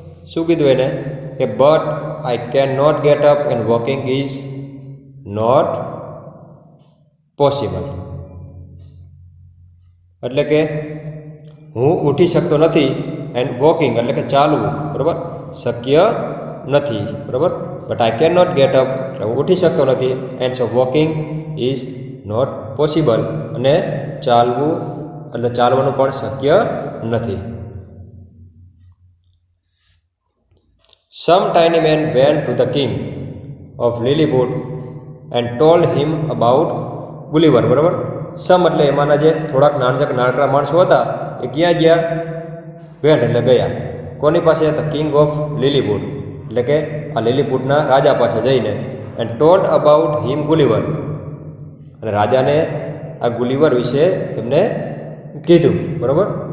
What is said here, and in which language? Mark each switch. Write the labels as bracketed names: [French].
[Gujarati] શું કીધું એને કે [English] but I can not get up and walking is not possible, [Gujarati] એટલે કે હું ઉઠી શકતો નથી [English] and walking [Gujarati] એટલે કે ચાલવું, બરાબર, શક્ય નથી, બરાબર. [English] but I can not get up [Gujarati] એટલે હું ઉઠી શકતો નથી [English] and so walking is not possible [Gujarati] અને ચાલવું એટલે ચાલવાનું પણ શક્ય નથી. [English] Some tiny man went to the king of Lilliput and told him about Gulliver, બરાબર. [Gujarati] સમ એટલે એમાંના જે થોડાક નાનકડા માણસો હતા એ ક્યાં ગયા? વેન્ટ એટલે ગયા. કોની પાસે? [English] the king of Lilliput [Gujarati] એટલે કે આ લીલીપુટના રાજા પાસે જઈને [English] and told about him Gulliver, [Gujarati] અને રાજાને આ ગુલિવર વિશે એમને કીધું, બરાબર.